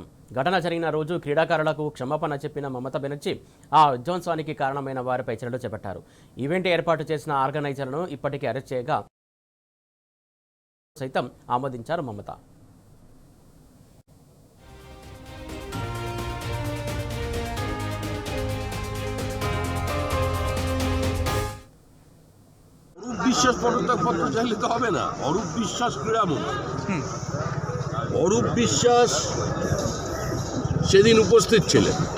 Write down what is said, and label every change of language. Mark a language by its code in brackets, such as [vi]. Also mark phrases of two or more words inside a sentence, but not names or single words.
[te] ఘటన జరిగిన రోజు క్రీడాకారులకు క్షమాపణ చెప్పిన మమతా బెనర్జీ ఆ విధ్వంసానికి కారణమైన వారిపై చర్యలు చేపట్టారు. ఈవెంట్ ఏర్పాటు చేసిన ఆర్గనైజర్లను ఇప్పటికే అరెస్ట్ చేయగా సైతం ఆమోదించారు మమత. [bn] বিশ্বাস পদত্যাগপত্র চাইলে তো হবে না। অরূপ বিশ্বাস ক্রীড়ামন্ত্রী, অরূপ বিশ্বাস সেদিন উপস্থিত ছিলেন।